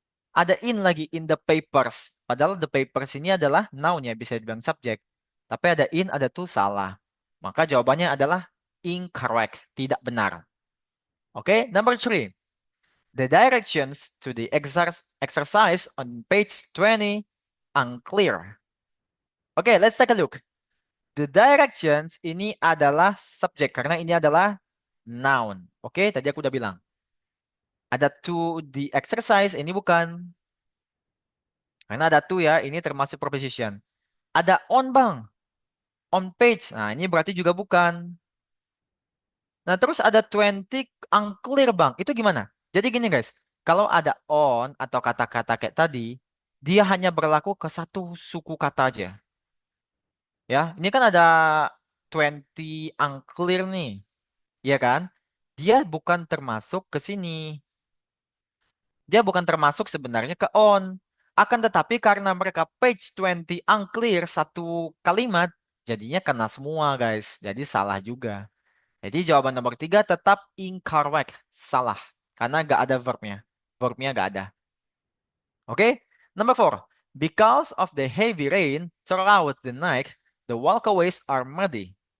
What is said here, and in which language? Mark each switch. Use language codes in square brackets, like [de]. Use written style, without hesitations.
[id] Ada [en] in [id] lagi, [en] in the papers. [id] Padahal [en] the papers [id] ini adalah noun ya, bisa dibilang subjek. Tapi ada in, ada to, salah. Maka jawabannya adalah incorrect, tidak benar. Oke, [en] number 3. The directions to the exercise on page 20 unclear. Oke, let's take a look. The directions [id] ini adalah subjek karena ini adalah noun. Oke, tadi aku udah bilang. Ada [en] to the exercise, [id] ini bukan. Karena ada to ya, ini termasuk preposition. Ada on bang, [en] on page. [id] Nah, ini berarti juga bukan. Nah, terus ada [en] 20 unclear [id] bang. Itu gimana? Jadi gini guys, kalau ada on atau kata-kata kayak tadi, dia hanya berlaku ke satu suku kata aja. Ya, ini kan ada [en] 20 unclear [id] nih. Ya kan? Dia bukan termasuk ke sini. Dia bukan termasuk sebenarnya ke on. Akan tetapi karena mereka [en] page 20 unclear [id] satu kalimat, jadinya kena semua guys. Jadi salah juga. Jadi jawaban nomor 3 tetap incorrect. Salah. Karena nggak ada verbnya. Verbnya nggak ada. Oke? [en] Number 4. Because of the heavy rain throughout the night, the walkways are muddy.